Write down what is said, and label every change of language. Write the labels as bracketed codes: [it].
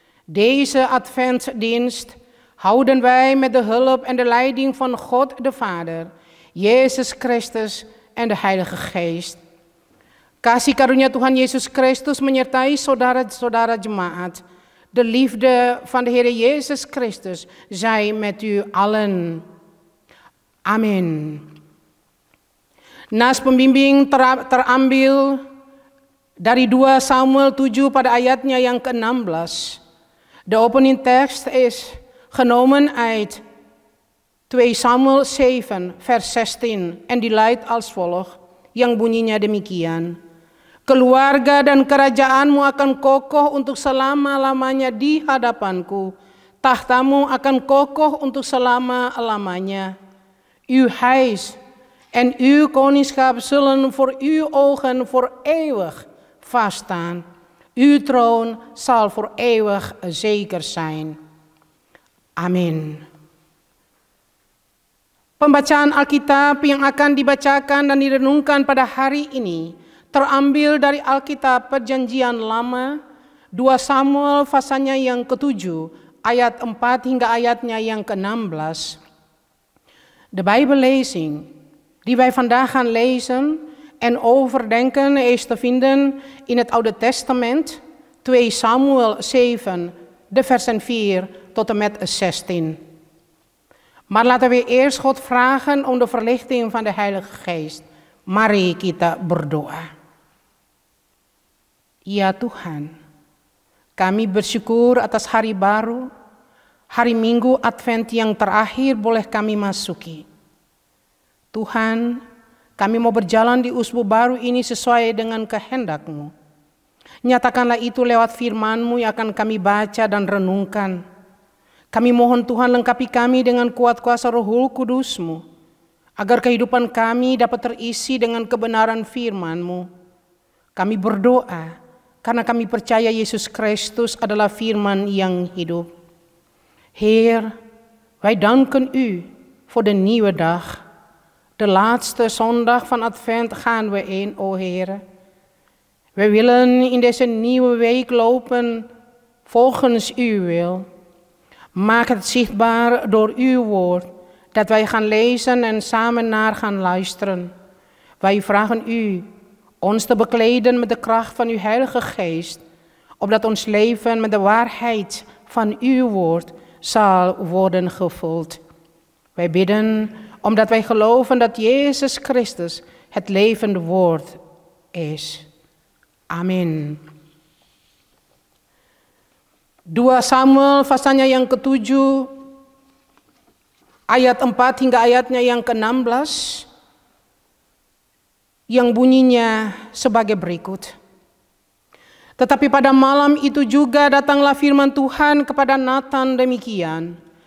[nl] Deze Adventdienst houden wij met de hulp en de leiding van God de Vader, Jezus Christus en de Heilige Geest. [id] Kasih karunia Tuhan Yesus Christus menyertai saudara-saudara jemaat. [nl] De liefde van de Heer Jezus Christus zij met u allen. [id] Amin. Nas pembimbing terambil dari 2 Samuel 7 pada ayatnya yang ke-16. [nl] De opening tekst is genomen uit 2 Samuel 7 vers 16 en die luidt als volgt, [id] yang bunyinya demikian. Keluarga dan kerajaanmu akan kokoh untuk selama-lamanya di hadapanku. Tahtamu akan kokoh untuk selama-lamanya. [nl] Uw huis en uw koningschap zullen voor uw ogen voor eeuwig vaststaan. Uw troon zal voor eeuwig zeker zijn. [id] Amin. Pembacaan Alkitab yang akan dibacakan dan direnungkan pada hari ini terambil dari Alkitab Perjanjian Lama, 2 Samuel pasalnya yang ke-7, ayat 4 hingga ayatnya yang ke-16. [nl] De Bijbellezing die wij vandaag gaan lezen en overdenken is te vinden in het Oude Testament, 2 Samuel 7, de versen 4 tot en met 16. Maar laten we eerst God vragen om de verlichting van de Heilige Geest. [id] Mari kita berdoa. Ya Tuhan, kami bersyukur atas hari baru, hari Minggu Advent yang terakhir boleh kami masuki. Tuhan, kami mau berjalan di usbu baru ini sesuai dengan kehendak-Mu. Nyatakanlah itu lewat firman-Mu yang akan kami baca dan renungkan. Kami mohon Tuhan lengkapi kami dengan kuat kuasa Roh Kudus-Mu, agar kehidupan kami dapat terisi dengan kebenaran firman-Mu. Kami berdoa karena kami percaya Yesus Kristus adalah firman yang hidup. [nl] Heer, wij danken u voor de nieuwe dag. De laatste zondag van Advent gaan we in, o Heer. We willen in deze nieuwe week lopen volgens uw wil. Maak het zichtbaar door uw woord, dat wij gaan lezen en samen naar gaan luisteren. Wij vragen u ons te bekleden met de kracht van uw Heilige Geest, opdat ons leven met de waarheid van uw woord zal worden gevuld. Wij bidden omdat wij geloven dat Jezus Christus het levende woord is. [id] Amin. 2 Samuel pasalnya yang ke-7 ayat 4 hingga ayatnya yang ke-16. Yang bunyinya sebagai berikut. Tetapi pada malam itu juga datanglah firman Tuhan kepada Nathan demikian.